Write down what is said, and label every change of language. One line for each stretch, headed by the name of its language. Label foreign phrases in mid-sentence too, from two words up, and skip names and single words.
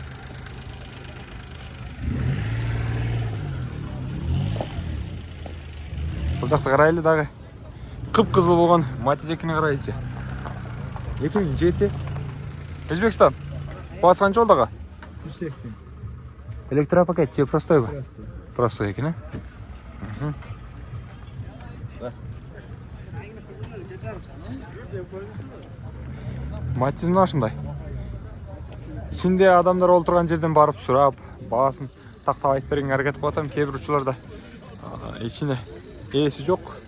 Kyrgyz: Бул жакта карайлы дагы. Кып-кызыл болгон Matiz 2-ни карайлычы. 2007. Өзбекстан. Баасы канча болду ага? 180. Электропакет же простой ба? Простой екен, а? Matiz мына ушундай. Ичинде адамдар олтурган жерден барып сурап, баасын тактап айтып бергенге аракет кылып атам. Кээ бир учурларда ичине ээси жок.